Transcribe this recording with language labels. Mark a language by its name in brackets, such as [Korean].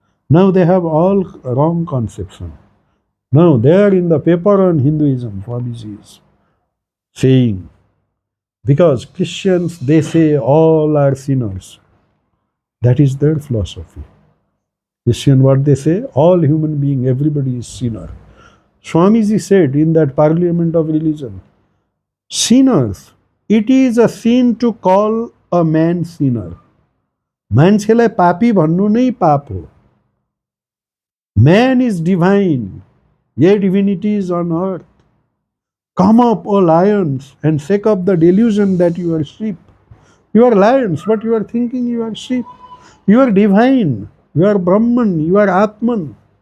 [English] Now they have all wrong conception. Now there in the paper on Hinduism, Swamiji is saying, because Christians, they say all are sinners. That is their philosophy. Christian, what they say, all human being, everybody is sinner. Swamiji said in that Parliament of Religion, sinners, it is a sin to call a man sinner. [Nepali] मान्छेलाई पापी भन्नु नै पाप हो. [English] Man is divine, ye divinities on earth. Come up, O lions, and shake up the delusion that you are sheep. You are lions, but you are thinking you are sheep. You are divine, you are Brahman, you are Atman.